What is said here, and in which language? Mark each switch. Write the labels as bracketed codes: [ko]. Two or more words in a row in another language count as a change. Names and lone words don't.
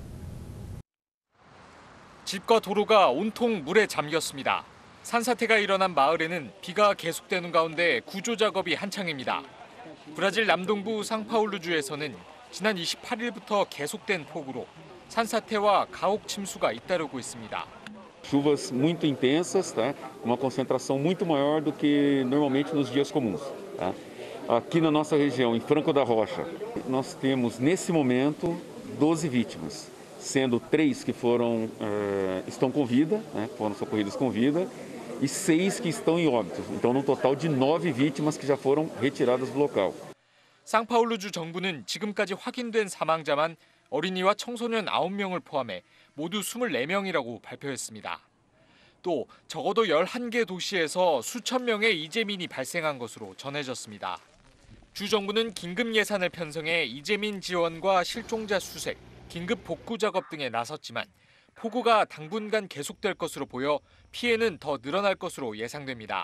[ko] 집과 도로가 온통 물에 잠겼습니다. 산사태가 일어난 마을에는 비가 계속되는 가운데 구조 작업이 한창입니다. 브라질 남동부 상파울루주에서는 지난 28일부터 계속된 폭우로 산사태와 가옥 침수가 잇따르고 있습니다. [pt] Chuvas muito intensas, tá? Uma concentração muito maior do que normalmente nos dias comuns. Tá? Aqui na nossa região, em Franco da Rocha, nós temos nesse momento 12 vítimas, sendo 3 que estão com vida, né? Foram socorridas com vida, e 6 que estão em óbito. Então, no total de 9 vítimas que já foram retiradas do local. [ko] 상파울루주 정부는 지금까지 확인된 사망자만 어린이와 청소년 9명을 포함해 모두 24명이라고 발표했습니다. 또 적어도 11개 도시에서 수천 명의 이재민이 발생한 것으로 전해졌습니다. 주 정부는 긴급 예산을 편성해 이재민 지원과 실종자 수색, 긴급 복구 작업 등에 나섰지만 폭우가 당분간 계속될 것으로 보여 피해는 더 늘어날 것으로 예상됩니다.